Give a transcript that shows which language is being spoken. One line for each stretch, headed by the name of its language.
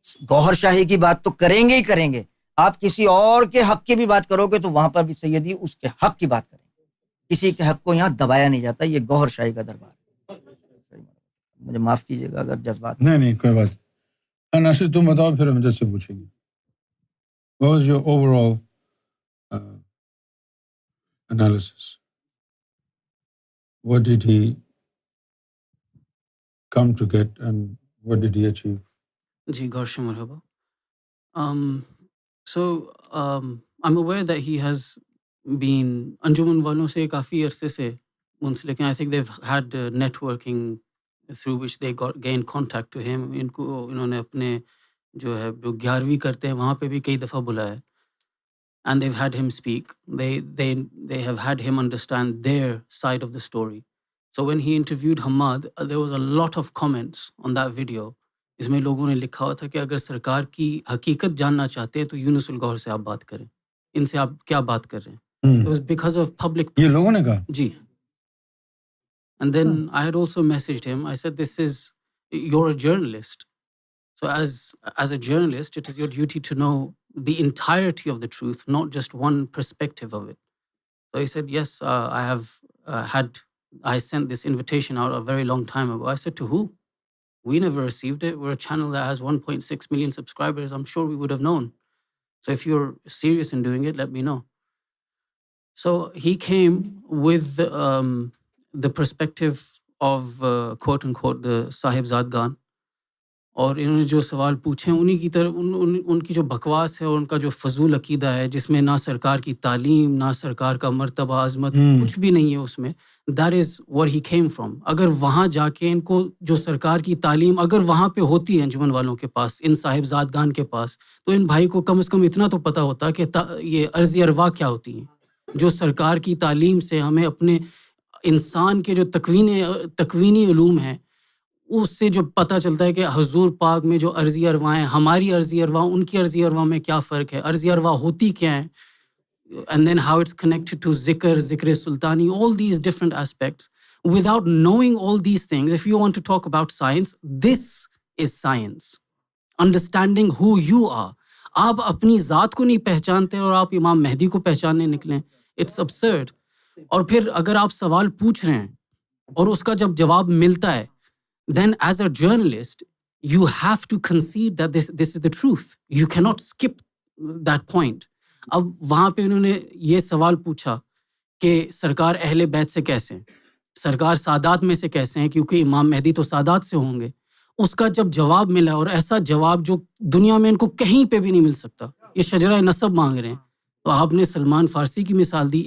Urdu: گوہر شاہی کی بات تو کریں گے ہی کریں گے, آپ کسی اور کے حق کی بھی بات کرو گے تو وہاں پر بھی سیدی اس کے حق کی بات کریں گے. کسی کے حق کو یہاں دبایا نہیں جاتا, یہ گوہر شاہی کا دربار ہے. مجھے معاف کیجیے گا اگر جذبات. نہیں کوئی بات. ناصر تم بتاؤ پھر ہم جس سے پوچھیں گے.
English: What was your overall analysis? What did he come to get and what did he achieve?
Urdu: جی گورشا مرحبا.
English: So I'm aware that he has been
Urdu: انجمن والوں سے کافی عرصے سے منسلک ہیں.
English: I think they've had networking through which they gained contact to him.
Urdu: انہوں نے اپنے جو ہے جو 11ویں کرتے ہیں وہاں پہ بھی کئی دفعہ بلایا,
English: and they've had him speak. They have had him understand their side of the story. So when he interviewed Hamad, there was a lot of comments on that video.
Urdu: اس میں لوگوں نے لکھا ہوا تھا کہ اگر سرکار کی حقیقت جاننا چاہتے ہیں تو یونس الگوہر سے آپ بات کریں, ان سے آپ کیا بات کر رہے ہیں.
English: It was because of public.
Urdu: یہ لوگوں نے کہا جی.
English: And then I had also messaged him. I said, you're a journalist. So as a journalist, it is your duty to know the entirety of the truth, not just one perspective of it. So he said, yes, I sent this invitation out a very long time ago. I said, to who? We never received it. We're a channel that has 1.6 million subscribers. I'm sure we would have known. So if you're serious in doing it, let me know. So he came with the perspective of quote unquote the Sahib Zadgan.
Urdu: اور انہوں نے جو سوال پوچھے انہی کی طرف ان کی جو بکواس ہے اور ان کا جو فضول عقیدہ ہے جس میں نہ سرکار کی تعلیم نہ سرکار کا مرتبہ عظمت کچھ بھی نہیں ہے اس میں,
English: That is where he came from.
Urdu: اگر وہاں جا کے ان کو جو سرکار کی تعلیم اگر وہاں پہ ہوتی ہے انجمن والوں کے پاس, ان صاحب زادگان کے پاس, تو ان بھائی کو کم از کم اتنا تو پتہ ہوتا کہ یہ عرضی ارواح کیا ہوتی ہیں. جو سرکار کی تعلیم سے ہمیں اپنے انسان کے جو تکوینی علوم ہیں اس سے جو پتہ چلتا ہے کہ حضور پاک میں جو عرضی ارواح ہیں, ہماری عرضی ارواح ان کی عرضی ارواح میں کیا فرق ہے, عرضی ارواح ہوتی کیا ہیں,
English: and then how it's connected to
Urdu: ذکر سلطانی,
English: all these different aspects. Without knowing all these things, if you want to talk about science, this is science. Understanding who you are.
Urdu: آپ اپنی ذات کو نہیں پہچانتے اور آپ امام مہدی کو پہچاننے نکلیں,
English: it's absurd.
Urdu: اور پھر اگر آپ سوال پوچھ رہے ہیں اور اس کا جب جواب ملتا ہے,
English: then as a journalist, you have to concede that this is the truth. You cannot skip that point.
Urdu: اب وہاں پہ انہوں نے یہ سوال پوچھا کہ سرکار اہل بیت سے کیسے ہیں, سرکار سادات میں سے کیسے ہیں, کیونکہ امام مہدی تو سادات سے ہوں گے. اس کا جب جواب ملا, اور ایسا جواب جو دنیا میں ان کو کہیں پہ بھی نہیں مل سکتا, یہ شجرہ نسب مانگ رہے ہیں, تو آپ نے سلمان فارسی کی مثال دی.